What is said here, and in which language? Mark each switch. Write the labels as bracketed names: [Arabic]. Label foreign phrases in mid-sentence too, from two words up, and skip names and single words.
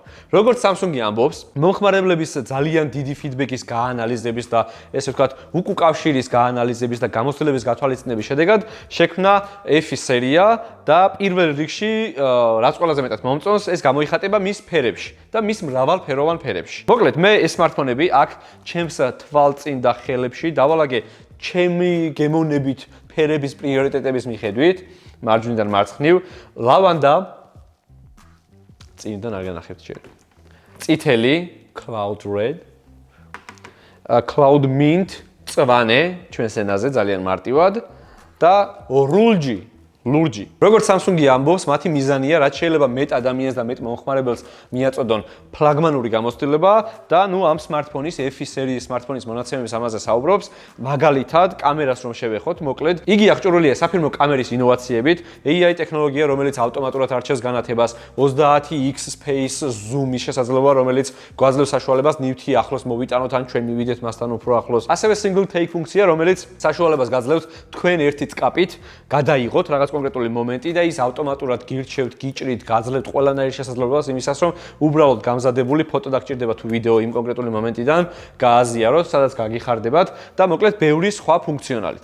[Georgian] როგორც Samsung-ი ამბობს, მომხმარებლების ძალიან დიდი ფიდბექის გაანალიზების და ესე ვთქვათ, უკავშირის გაანალიზების და გამოცდილების გათვალისწინების შედეგად შექმნა FE სერია და პირველ რიგში, რაც ყველაზე მეტად მომწონს, ეს გამოიხატება მის ფერებში და მის მრავალფეროვან ფერებში. მოკლედ, მე ეს smartphone-ები აქ ჩემს თვალწინ და ხელებში დავალაგე ჩემი გემოვნებით ფერების პრიორიტეტების მიხედვით, მარჯვნიდან მარცხნივ, ლავანდა, წინიდან არ განახებთ ჯერ. წითელი, [English] cloud red, cloud mint, [Georgian] წვანე, ჩვენს ენაზე ძალიან მარტივად და ლურჯი. როგორც Samsung-ი ამბობს, მათი მიზანია, რაც შეიძლება მეტ ადამიანს და მეტ მომხმარებელს მიაწოდონ ფლაგმანური გამოცდილება და ამ smartphone-ის FE სერიის smartphone-ის მონაცემების ამაზე საუბრობს. მაგალითად, კამერას რომ შევეხოთ, მოკლედ, იგი აღჭურვილია საფირმო კამერის ინოვაციებით, AI ტექნოლოგია, რომელიც ავტომატურად არჩევს განათებას, 20x [English] space zoom- [Georgian] ის შესაძლებლობა, რომელიც გვაძლევს საშუალებას ნივთი ახლოს მოვიტანოთ ან ჩვენ მივიდეთ მასთან უფრო ახლოს. ასევე [English] single take [Georgian] ფუნქცია, რომელიც საშუალებას გაძლევს თქვენ ერთი წკაპით გადაიღოთ რაღაც კონკრეტული მომენტი და ის ავტომატურად გირჩევთ, გიჭრით, გაძლევთ ყველანაირ შესაძლებლობას იმისას, რომ უბრალოდ გამზადებული ფოტო დაგჭირდება თუ ვიდეო იმ კონკრეტული მომენტიდან გააზიაროთ, სადაც გაგიხარდებათ და მოკლედ ბევრი სხვა ფუნქციონალით.